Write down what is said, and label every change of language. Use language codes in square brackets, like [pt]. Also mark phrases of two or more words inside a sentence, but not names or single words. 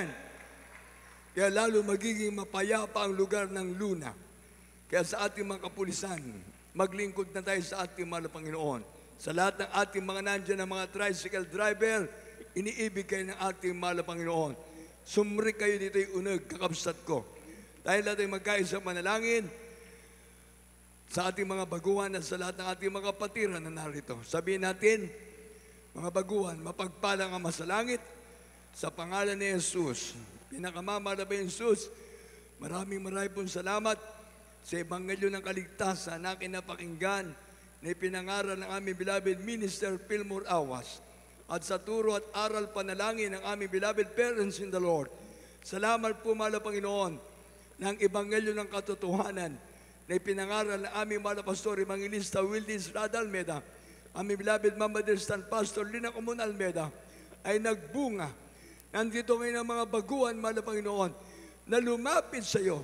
[tl] Kaya lalo magiging mapayapa ang lugar ng Luna. Kaya sa ating mga kapulisan, maglingkod na tayo sa ating mahal na Panginoon. Sa lahat ng ating mga nandyan na mga tricycle driver, iniibig kayo ng ating mahal na Panginoon. [ilo] Sumri kayo dito yung unag, kakabsat ko. [tl] Tayo lahat ay magkaisa manalangin sa ating mga baguhan at sa lahat ng ating mga kapatiran na narito. Sabihin natin, mga baguhan, mapagpalang Ama sa langit, sa pangalan ni Jesus, pinakamamahal na Jesus, maraming pong salamat sa Ebanghelyo ng Kaligtasan na kinapakinggan na ipinangaral ng aming beloved Minister Fillmore Awas at sa turo at aral panalangin ng aming [en] beloved parents in the Lord. [tl] Salamat po, mahal na Panginoon, ng Ebanghelyo ng Katotohanan na ipinangaral ng aming mahal na Pastor Evangelista Wildis Rada Almeda, aming beloved Mama Stan Pastor Lina Comun Almeda, ay nagbunga. Nandito ngayon ang mga baguhan, mahal na Panginoon, na lumapit sa iyo.